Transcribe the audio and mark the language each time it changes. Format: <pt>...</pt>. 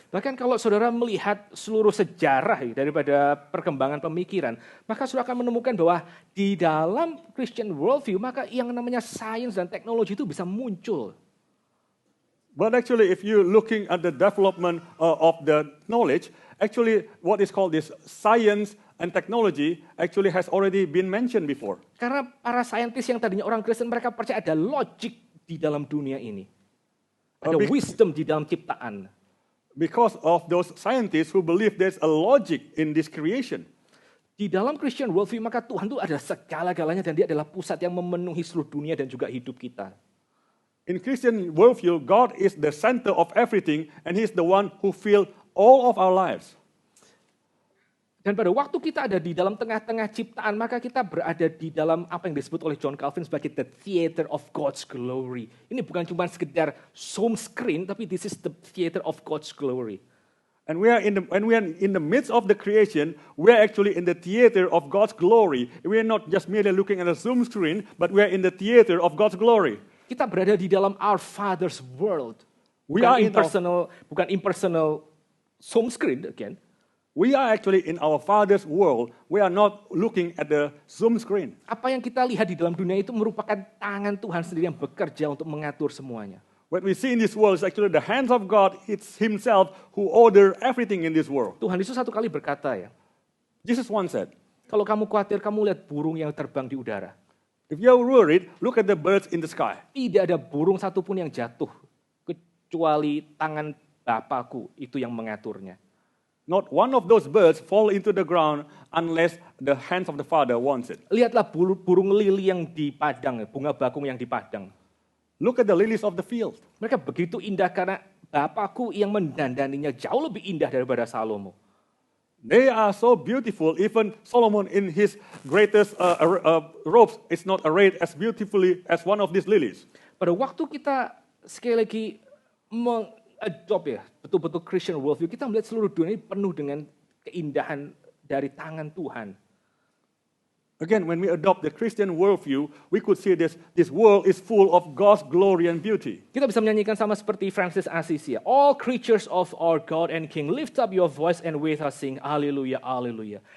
<id>Bahkan kalau saudara melihat seluruh sejarah daripada perkembangan pemikiran, maka saudara akan menemukan bahwa di dalam Christian worldview, maka yang namanya sains dan teknologi itu bisa muncul.</id> <en>But actually, if you're looking at the development of the knowledge, actually what is called this science and technology actually has already been mentioned before.</en> <id>Karena para saintis yang tadinya orang Kristen, mereka percaya ada logic di dalam dunia ini. Ada wisdom di dalam ciptaan.</id> <en>Because of those scientists who believe there's a logic in this creation.</en> <id>Di dalam Christian worldview, maka Tuhan itu adalah segala-galanya dan dia adalah pusat yang memenuhi seluruh dunia dan juga hidup kita.</id> <en>In Christian worldview, God is the center of everything and He's the one who fills all of our lives.</en> <id>Dan pada waktu kita ada di dalam tengah-tengah ciptaan, maka kita berada di dalam apa yang disebut oleh John Calvin sebagai</id> <en>the theater of God's glory.</en> <id>Ini bukan cuma sekedar zoom screen, tapi</id> <en>this is the theater of God's glory. And when we are in the midst of the creation, we are actually in the theater of God's glory. We are not just merely looking at a zoom screen, but we are in the theater of God's glory.</en> <id>Kita berada di dalam</id> <en>our Father's world. We are</en> <id>Bukan</id> <en>impersonal zoom screen again. We are actually in our Father's world. We are not looking at the zoom screen.</en> <id>Apa yang kita lihat di dalam dunia itu merupakan tangan Tuhan sendiri yang bekerja untuk mengatur semuanya.</id> <en>What we see in this world is actually the hands of God. It's Himself who order everything in this world.</en> <id>Tuhan Yesus satu kali berkata ya,</id> <en>Jesus once said,</en> <id>kalau kamu khawatir, kamu lihat burung yang terbang di udara.</id> <en>if you're worried, look at the birds in the sky.</en> <id>Tidak ada burung satupun yang jatuh, kecuali tangan Bapakku itu yang mengaturnya.</id> <en>Not one of those birds fall into the ground unless the hands of the Father wants it.</en> <id>Lihatlah burung lili yang di padang, bunga bakung yang di padang.</id> <en>Look at the lilies of the field.</en> <id>Mereka begitu indah karena Bapakku yang mendandaninya jauh lebih indah daripada Salomo.</id> <en>They are so beautiful, even Solomon in his greatest robes is not arrayed as beautifully as one of these lilies.</en> <id>Pada waktu kita sekali lagi mengadopt ya, betul-betul Christian worldview, kita melihat seluruh dunia ini penuh dengan keindahan dari tangan Tuhan.</id> <en>Again, when we adopt the Christian worldview, we could see this world is full of God's glory and beauty.</en> <id>Kita bisa menyanyikan sama seperti Francis Assisi.</id> <en>All creatures of our God and King, lift up your voice and with us sing, Alleluia, Alleluia.</en>